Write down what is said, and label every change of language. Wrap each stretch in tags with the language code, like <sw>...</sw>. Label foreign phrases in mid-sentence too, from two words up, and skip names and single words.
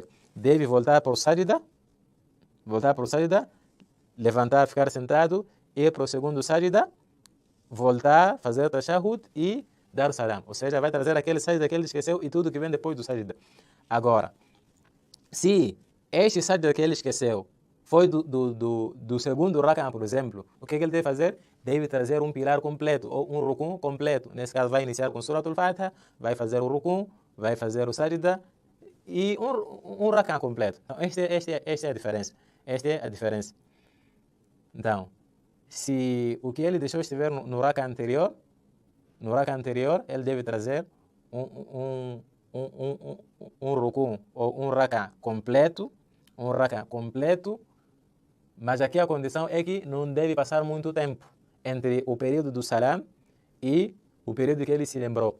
<pt>Deve voltar para o sajda, levantar, ficar sentado, ir para o segundo sajda, voltar, fazer tashahud e dar salam. Ou seja, vai trazer aquele sajda que ele esqueceu e tudo que vem depois do sajda. Agora, se este sajda que ele esqueceu foi do segundo rakan, por exemplo, o que ele deve fazer? Deve trazer um pilar completo, ou um rukun completo. Nesse caso, vai iniciar com surat al-Fatiha, vai fazer o rukun, vai fazer o sajda e um rakan completo. Então, esta é a diferença. Esta é a diferença. Então, se o que ele deixou estiver no rakan anterior, ele deve trazer um rukun ou um rakan completo, mas aqui a condição é que não deve passar muito tempo entre o período do salam e o período que ele se lembrou.</pt>